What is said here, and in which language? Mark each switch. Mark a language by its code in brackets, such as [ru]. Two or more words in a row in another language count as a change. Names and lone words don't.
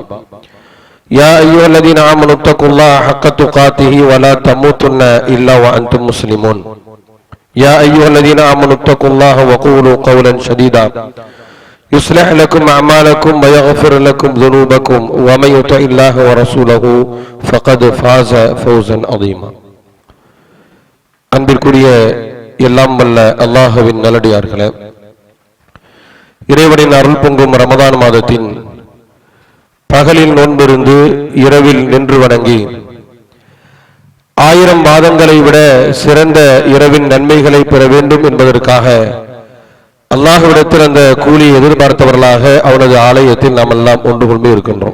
[ar] يا أيها الذين آمنوا اتقوا الله حق تقاته ولا تموتن إلا وأنتم مسلمون. يا أيها الذين آمنوا اتقوا الله وقولوا قولا سديدا يصلح لكم أعمالكم ويغفر لكم ذنوبكم ومن يطع الله ورسوله فقد فاز فوزا عظيما. [ta] அன்பிற்குரிய எல்லாம் வல்ல அல்லாஹ்வின் நல்லடியார்களே, இறைவனின் அருள் பொங்கும் ரமதான் மாதத்தின் பகலில் நோன்பிருந்து இரவில் நின்று வணங்கி 1000 மாதங்களை விட சிறந்த இரவின் நன்மைகளை பெற வேண்டும் என்பதற்காக அல்லாஹ்விடத்தில் அந்த கூலி எதிர்பார்த்தவர்களாக அவனது ஆலயத்தில் நாம் எல்லாம் ஒன்று கொண்டு இருக்கின்றோம்.